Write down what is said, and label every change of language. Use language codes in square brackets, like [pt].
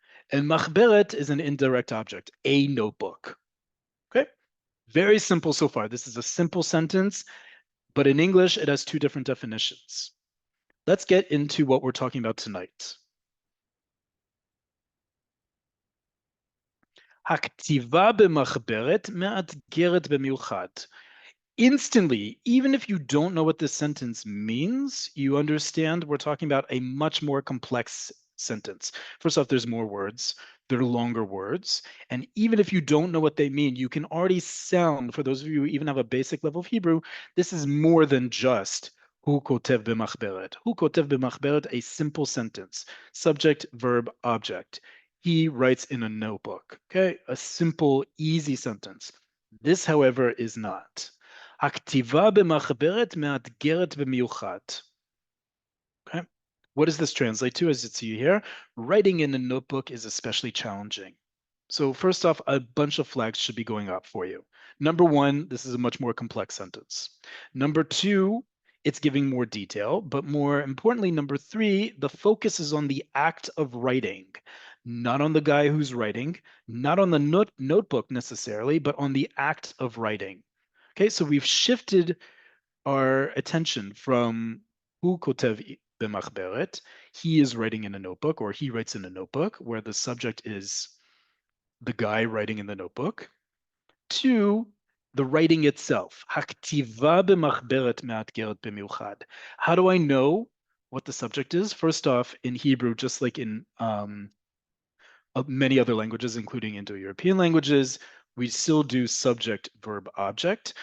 [en] And machberet is an indirect object, a notebook. Okay? Very simple so far. This is a simple sentence, but in English, it has two different definitions. Let's get into what we're talking about tonight. [he] הכתיבה במחברת מאתגרת במיוחד. [en] Instantly, even if you don't know what this sentence means, you understand we're talking about a much more complex sentence. First off, there's more words, they're longer words. And even if you don't know what they mean, you can already sound, for those of you who even have a basic level of Hebrew, this is more than just [he] hu kotev b'machberet. Hu kotev b'machberet, [en] a simple sentence, subject, verb, object. He writes in a notebook, okay? A simple, easy sentence. This, however, is not. [he] הכתיבה במחברת מאתגרת במיוחד. [en] Okay. What does this translate to as you see here? Writing in a notebook is especially challenging. So first off, a bunch of flags should be going up for you. Number one, this is a much more complex sentence. Number two, it's giving more detail, but more importantly, number three, the focus is on the act of writing, not on the guy who's writing, not on the notebook necessarily, but on the act of writing. Okay, so we've shifted our attention from [he] hu kotev b'machberet, [en] he is writing in a notebook, or he writes in a notebook, where the subject is the guy writing in the notebook, to the writing itself. [he] הכתיבה במחברת מאתגרת במיוחד. [en] How do I know what the subject is? First off, in Hebrew, just like in many other languages, including Indo-European languages, we still do subject, verb, object.